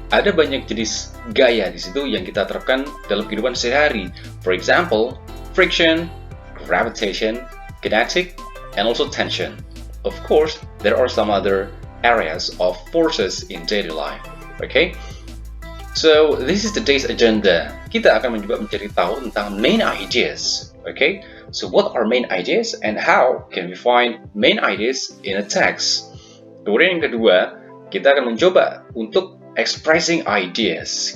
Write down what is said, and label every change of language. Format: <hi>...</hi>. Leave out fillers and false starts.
<id>Ada banyak jenis gaya di situ yang kita terapkan dalam kehidupan sehari-hari.</id> <en>For example, friction, gravitation, kinetic, and also tension. Of course, there are some other areas of forces in daily life. Okay? So, this is the day's agenda.</en> <id>Kita akan mencoba mencari tahu tentang main ideas.</id> <en>Okay? So, what are main ideas and how can we find main ideas in a text?</en> <id>Kemudian yang kedua, kita akan mencoba untuk</id> <en>expressing ideas.</en>